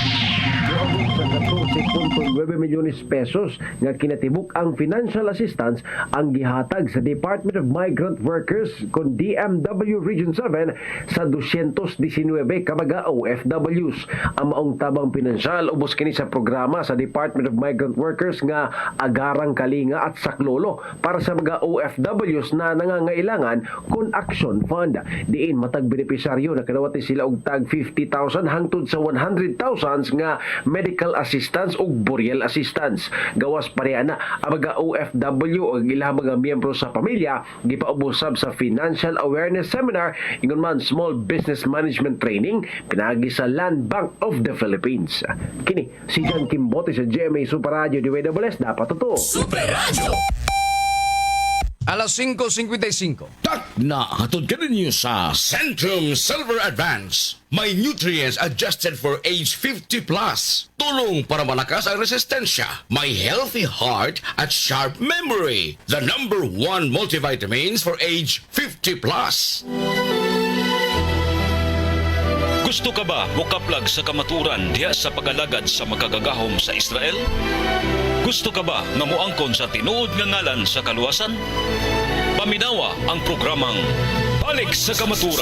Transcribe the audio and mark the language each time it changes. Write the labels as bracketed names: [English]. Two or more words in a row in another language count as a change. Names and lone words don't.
[Cebuano] 9 milyones pesos nga kinatibuk ang [English] financial assistance [Cebuano] ang gihatag sa Department of Migrant Workers kon DMW Region 7 sa 219 ka mga OFWs. Ang maong tabang pinansyal ubos kini sa programa sa Department of Migrant Workers nga [Filipino] agarang kalinga at saklolo para sa mga OFWs na nangangailangan [Cebuano] kon Action Fund. Diin matag benepisaryo na kanawati sila og tag 50,000 hangtod sa 100,000 nga [English] medical assistance [Cebuano] ug [English] burial assistance. [Cebuano] Gawas pareha na ang mga OFW o ilang mga miyembro sa pamilya gipaubosab sa Financial Awareness Seminar ingon man Small Business Management Training pinagi sa Land Bank of the Philippines. Kini si John Kimbote sa GMA Super Radio DWS dapat totoo. Super Radio. Alas 5:55. Tak na hatod ka ninyo sa Centrum Silver Advance. [English] May nutrients adjusted for age 50 plus. [Filipino] Tulong para malakas ang resistensya. [English] May healthy heart at sharp memory. The #1 multivitamins for age 50 plus. [Cebuano] Gusto ka ba mukaplag sa kamaturan diya sa pagalagad sa makagagahom sa Israel? Gusto ka ba nga moangkon sa tinuod nga ngalan sa kaluwasan? Paminawa ang programang Balik sa Kamaturan.